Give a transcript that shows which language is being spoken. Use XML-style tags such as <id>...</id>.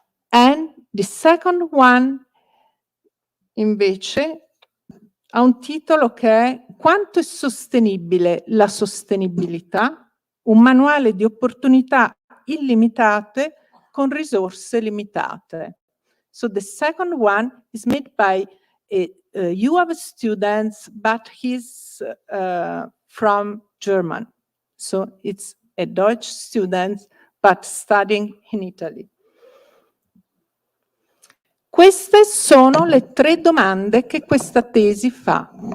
<en>And the second one,</en> <it>invece, ha un titolo che è Quanto è sostenibile la sostenibilità? Un manuale di opportunità illimitate con risorse limitate.</it> <en>So the second one is made by you have students, but he's from German. So it's a Dutch student, but studying in Italy.</en> <it>Queste sono le 3 domande che questa tesi fa.</it>